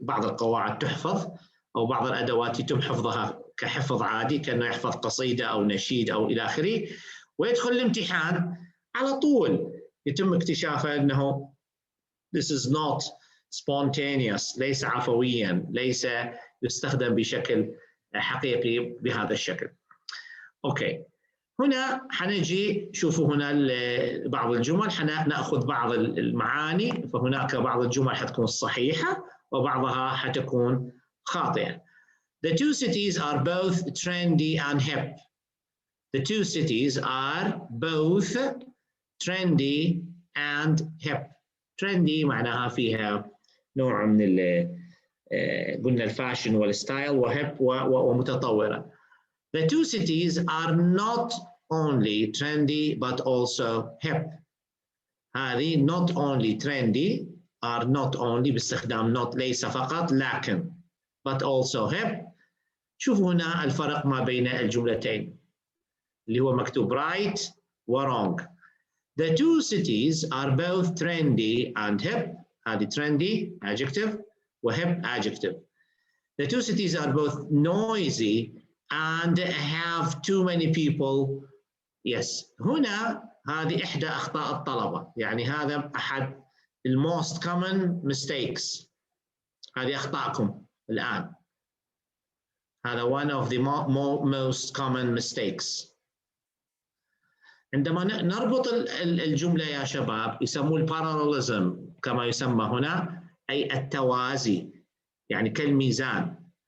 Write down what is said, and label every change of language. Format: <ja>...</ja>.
<ar>بعض القواعد تحفظ أو بعض الأدوات يتم حفظها كحفظ عادي، كأنه يحفظ قصيدة أو نشيد أو إلى آخره، ويدخل الامتحان على طول يتم اكتشافه أنه</ar> <en>this is not spontaneous،</en> <ar>ليس عفويا، ليس يستخدم بشكل حقيقي بهذا الشكل. أوكي، هنا حنجي شوفوا هنا بعض الجمل، حنأخذ بعض المعاني. فهناك بعض الجمل حتكون صحيحة وبعضها حتكون خاطئة.</ar> <en>The two cities are both trendy and hip. The two cities are both trendy and hip.</en> <ar>Trendy معناها فيها نوع من قلنا الفاشن والستايل، وهيب ومتطورة.</ar> <en>The two cities are not only trendy but also hip. هذه not only trendy are not only باستخدام not،</en> <ar>ليس فقط لكن،</ar> <en>but also hip.</en> <ar>شوفوا هنا الفرق ما بين الجملتين اللي هو مكتوب right و wrong.</ar> <en>The two cities are both trendy and hip. هذه trendy adjective و hip adjective. The two cities are both noisy and have too many people.</en> <ar>Yes، هنا هذه إحدى أخطاء الطلبة، يعني هذا أحد</ar> <en>most common mistakes.</en> <ar>هذه أخطاءكم الآن.</ar> <en>هذا one of the most common mistakes.</en> <ar>عندما نربط الجملة يا شباب يسموه الباراليزم كما يسمى هنا، أي التوازي، يعني كالميزان.</ar>